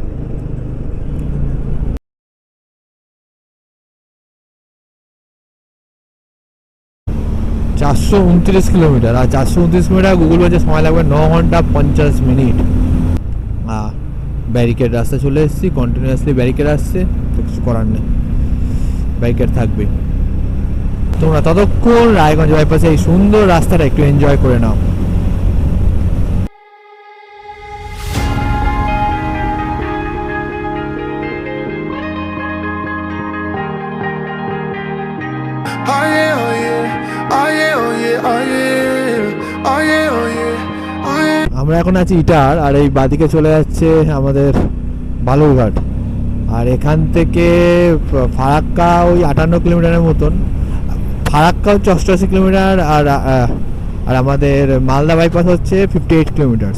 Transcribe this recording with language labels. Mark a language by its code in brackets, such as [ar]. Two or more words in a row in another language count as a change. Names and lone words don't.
[bn] (429 কিলোমিটার), আর 429 কিলোমিটার গুগল বলছে সময় লাগবে 9 ঘন্টা 50 মিনিট। ব্যারিকেড রাস্তা চলে এসেছি, কন্টিনিউয়াসলি ব্যারিকেড আসছে, তো কিছু করার নেই, ব্যারিকেড থাকবে। তোমরা ততক্ষণ রায়গঞ্জ বাইপাসে এই সুন্দর রাস্তাটা একটু এনজয় করে নাও। [en] Oh yeah, oh yeah, oh yeah, oh yeah, oh yeah, oh yeah, oh yeah, oh yeah. [bn] আমরা এখন আছি ইটার, আর এই বাদিকে চলে যাচ্ছে আমাদের বালুরঘাট। আর এখান থেকে ফারাক্কা ওই 58 কিলোমিটারের মতন, ফারাক্কা হচ্ছে 88 কিলোমিটার, আর আমাদের মালদা বাইপাস হচ্ছে 58 কিলোমিটার।